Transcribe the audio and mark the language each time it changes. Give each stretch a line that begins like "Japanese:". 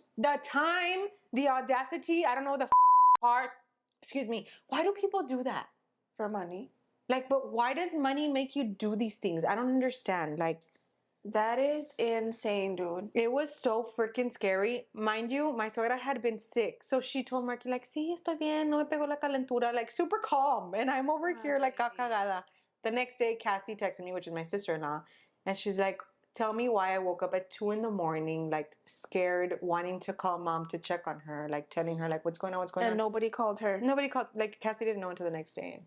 English: the time, the audacity, I don't know, the heart. Excuse me. Why do people do that? For money. Like, but why does money make you do these things? I don't understand. Like, that is insane, dude. It was so freaking scary. Mind you, my suegra had been sick. So she told Marky, like,
Spanish: sí, estoy bien, no me pegó la calentura.
English: Like, super calm. And I'm over here, like, cagada. The next day, Cassie texted me, which is my sister-in-law. And she's like, tell me why I woke up at 2 a.m, like, scared, wanting to call mom to check on her. Like, telling her, like, what's going on, And nobody called her. Nobody called. Like, Cassie didn't know until the next day.